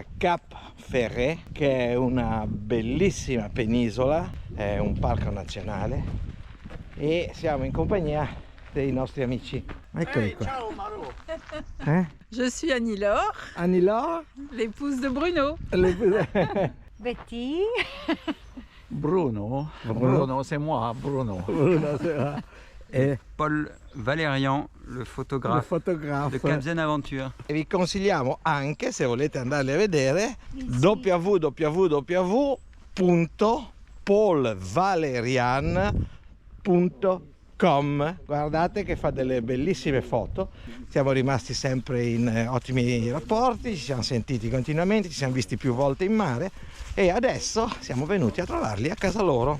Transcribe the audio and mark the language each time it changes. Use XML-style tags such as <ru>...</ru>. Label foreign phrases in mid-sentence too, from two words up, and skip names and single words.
<it>Cap Ferret, che è una bellissima penisola, è un parco nazionale e siamo in compagnia dei nostri amici. Eccoli qua. Ciao Maro.</it> <fr>Je suis Annie-Laure, Annie-Laure? l'épouse de Bruno. Betty? Bruno. Bruno, c'est moi, Bruno.</fr> <it>E</it> <fr>Paul Valérian, le</fr> <it>il</it> <fr>photographe</fr> <it>fotografo.</it> <fr>de Cap Zen Aventure.</fr> <it>E vi consigliamo anche, se volete andarli a vedere, www.paulvalerian.com. Guardate che fa delle bellissime foto. Siamo rimasti sempre in ottimi rapporti, ci siamo sentiti continuamente, ci siamo visti più volte in mare e adesso siamo venuti a trovarli a casa loro.</it>